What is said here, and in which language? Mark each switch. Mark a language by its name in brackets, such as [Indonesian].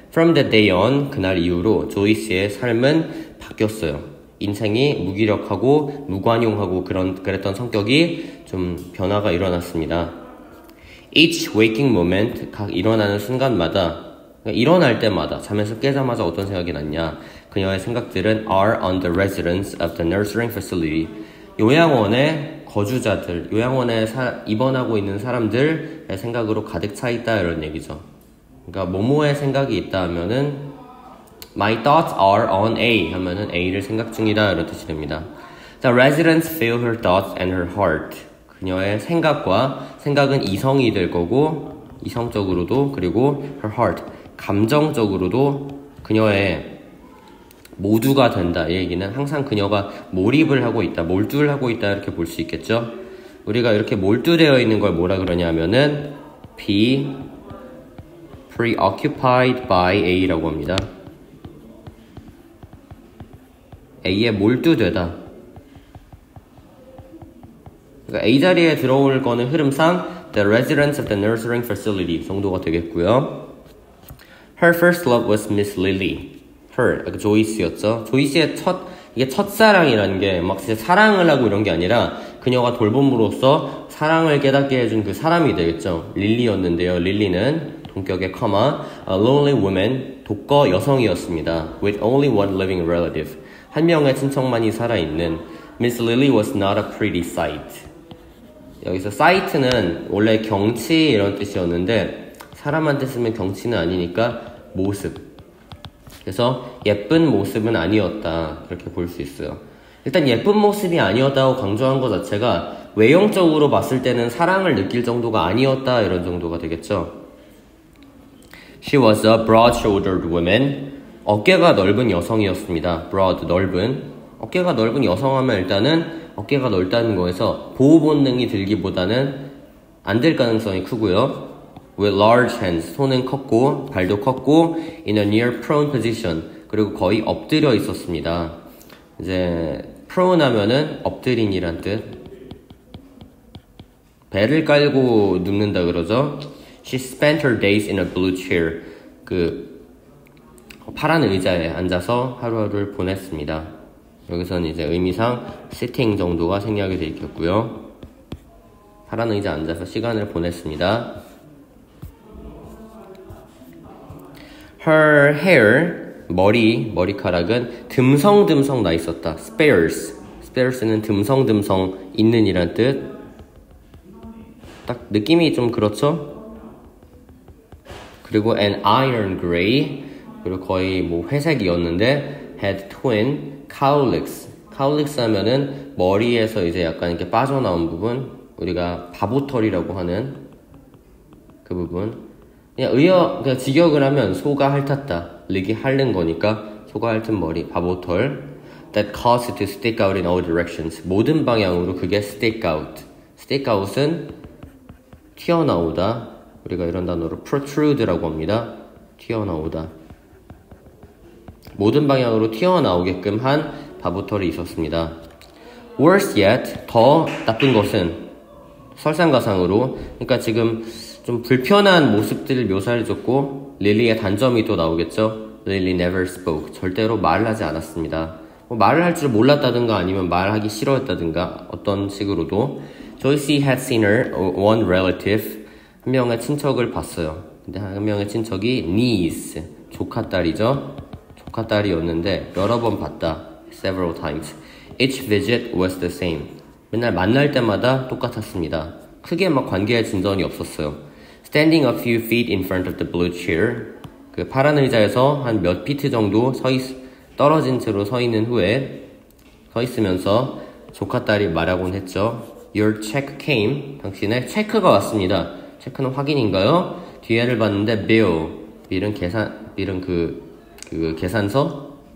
[English] From that day on, [Korean] 그날 이후로 조이스의 삶은 바뀌었어요. 인생이 무기력하고 무관용하고 그랬던 성격이 좀 변화가 일어났습니다. [English] Each waking moment, [Korean] 각 일어나는 순간마다, 일어날 때마다, 잠에서 깨자마자 어떤 생각이 났냐. 그녀의 생각들은 [English] are on the residents of the nursing facility. [Korean] 요양원의 거주자들, 요양원에 입원하고 있는 사람들의 생각으로 가득 차 있다 이런 얘기죠. 그러니까 뭐뭐의 생각이 있다 하면은 [English] My thoughts are on A [Korean] 하면은 A를 생각 중이다 이런 뜻이 됩니다. [English] The residents feel her thoughts and her heart. [Korean] 그녀의 생각은 이성이 될 거고 이성적으로도 그리고 [English] her heart [Korean] 감정적으로도 그녀의 모두가 된다. 이 얘기는 항상 그녀가 몰입을 하고 있다, 몰두를 하고 있다 이렇게 볼 수 있겠죠. 우리가 이렇게 몰두되어 있는 걸 뭐라 그러냐면은 [English] be preoccupied by A [Korean] 라고 합니다. A에 몰두되다. 그러니까 A 자리에 들어올 거는 흐름상 [English] the residents of the nursing facility [Korean] 정도가 되겠고요. [English] Her first love was Miss Lily. [Korean] her, 조이스였죠. 조이스의 이게 첫사랑이라는 게 막 진짜 사랑을 하고 이런 게 아니라 그녀가 돌봄으로써 사랑을 깨닫게 해준 그 사람이 되겠죠. 릴리였는데요. 릴리는 동격의 커마, [English] a lonely woman, [Korean] 독거 여성이었습니다. [English] with only one living relative. [Korean] 한 명의 친척만이 살아있는 [English] Miss Lily was not a pretty sight. [Korean] 여기서 sight는 원래 경치 이런 뜻이었는데 사람한테 쓰면 경치는 아니니까 모습. 그래서 예쁜 모습은 아니었다 그렇게 볼 수 있어요. 일단 예쁜 모습이 아니었다고 강조한 것 자체가 외형적으로 봤을 때는 사랑을 느낄 정도가 아니었다 이런 정도가 되겠죠. [English] She was a broad-shouldered woman. [Korean] 어깨가 넓은 여성이었습니다. broad, 넓은. 어깨가 넓은 여성하면 일단은 어깨가 넓다는 거에서 보호 본능이 들기보다는 안 될 가능성이 크고요. [English] With large hands, [Korean] 손은 컸고 발도 컸고 [English] in a near prone position, [Korean] 그리고 거의 엎드려 있었습니다. 이제 prone 하면은 엎드린이란 뜻. 배를 깔고 눕는다 그러죠. [English] She spent her days in a blue chair. [Korean] 그 파란 의자에 앉아서 하루하루를 보냈습니다. 여기서는 이제 의미상 sitting 정도가 생략이 되어 있겠고요. 파란 의자에 앉아서 시간을 보냈습니다. [English] Her hair, [Korean] 머리카락은 듬성듬성 나 있었다. spares는 듬성듬성 있는 이란 뜻. 딱 느낌이 좀 그렇죠? 그리고 [English] an iron gray, [Korean] 그리고 거의 뭐 회색이었는데 [English] had twin cowlicks. [Korean] cowlicks 하면은 머리에서 이제 약간 이렇게 빠져나온 부분, 우리가 바보털이라고 하는 그 부분. 그냥 직역을 하면 소가 핥았다. 릭이 핥는 거니까 소가 핥은 머리, 바보털. [English] That caused it to stick out in all directions. [Korean] 모든 방향으로 그게 stick out. stick out은 튀어나오다. 우리가 이런 단어로 protrude라고 합니다. 튀어나오다. 모든 방향으로 튀어나오게끔 한 바보털이 있었습니다. [English] Worse yet, [Korean] 더 나쁜 것은 설상가상으로, 그러니까 지금 좀 불편한 모습들을 묘사해줬고 릴리의 단점이 또 나오겠죠. [English] Lily never spoke. [Korean] 절대로 말을 하지 않았습니다. 뭐 말을 할 줄 몰랐다든가 아니면 말하기 싫어했다든가 어떤 식으로도. [English] Joyce had seen her one relative. [Korean] 한 명의 친척을 봤어요. 근데 한 명의 친척이 niece, 조카딸이죠. 조카딸이었는데 여러 번 봤다. [English] Several times. Each visit was the same. [Korean] 맨날 만날 때마다 똑같았습니다. 크게 막 관계에 진전이 없었어요. [English] Standing a few feet in front of the blue chair. [Korean] 그 파란 의자에서 한 몇 피트 정도 떨어진 채로 서 있는 후에 서 있으면서 조카딸이 말하곤 했죠. [English] Your check came. [Korean] 당신의 체크가 왔습니다. 체크는 확인인가요? 뒤에를 봤는데 bill은 그 계산서?